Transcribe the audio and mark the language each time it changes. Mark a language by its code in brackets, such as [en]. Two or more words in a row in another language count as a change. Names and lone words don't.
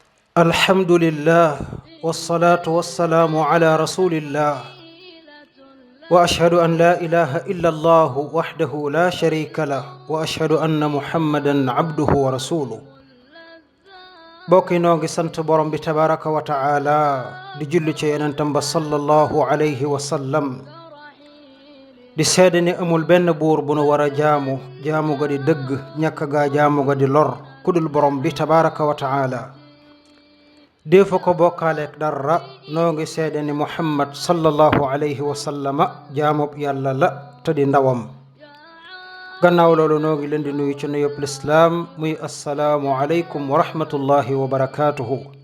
[ar] الحمد لله والصلاة والسلام على رسول الله وأشهد أن لا إله إلا الله وحده لا شريك له وأشهد أن محمدا عبده ورسوله [wo] bokki noo ngi sant borom bi [ar] تبارك وتعالى [wo] di julli ci yonentam ba [ar] صلى الله عليه وسلم [wo] di seede ni amul benn buur bu nu war a jaamu ga di dëgg ñàkk gaa jaamu ga di lor kudul borom bi [ar] تبارك وتعالى [wo] deefa ko bokkaaleek dara noo ngi seede ni muhammad [ar] صلى الله عليه وسلم [wo] jaamub yàlla la te di ndawam gannaaw loolu noo ngi leen di nuyu ci nuyub lislaam muy [ar] السلام عليكم ورحمة الله وبركاته